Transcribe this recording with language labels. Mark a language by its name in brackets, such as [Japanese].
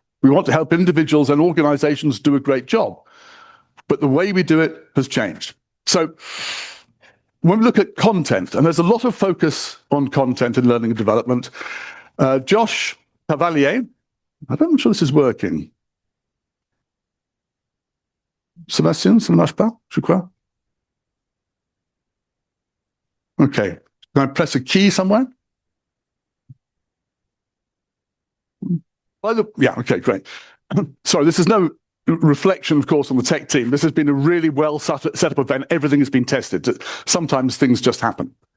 [English] We want to help individuals and organizations do a great job. But the way we do it has changed. So when we look at content, and there's a lot of focus on content in learning and development, Josh Cavalier, I'm not sure this is working. [French] Sébastien, ça ne marche pas, je crois. [English] Okay, can I press a key somewhere? Yeah, okay, great. Sorry, this is no reflection, of course, on the tech team. This has been a really well set up event. Everything has been tested. Sometimes things just happen.